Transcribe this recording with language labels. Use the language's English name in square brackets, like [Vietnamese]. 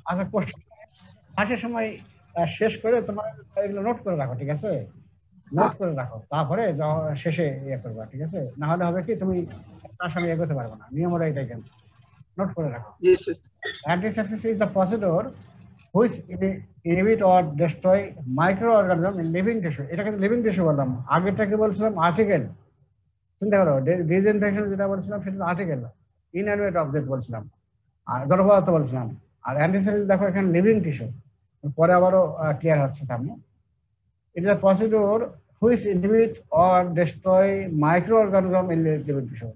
[Bangla] আচ্ছা, কোশ্চেন আসার সময় শেষ করে তোমার এগুলো নোট করে রাখো, ঠিক আছে? নোট করে রাখো, তারপরে শেষে ইয়ে করবা, ঠিক আছে? না হলে হবে কি তুমি তার সঙ্গে এগোতে পারবে না, নিয়ম ওরা এটাই, কিন্তু নোট করে রাখো। [English] Antisepsis is the procedure which inhibit or destroy microorganism in living tissue. [Bangla] এটা কিন্তু লিভিং টিস্যু বললাম, আগেরটাকে বলছিলাম আর্টিকেল। চিন্তা করো, ডিসইনফেকশন যেটা বলছিলাম সেটা আর্টিকেল, ইনঅ্যানিমেট অবজেক্ট বলছিলাম, আর জড় পদার্থ বলছিলাম। আর অ্যান্টিসেপটিক দেখো এখানে লিভিং টিস্যু, পরে আবারও ক্লিয়ার হচ্ছে সামনে। [English] It is a procedure which inhibit or destroy microorganism in living tissue.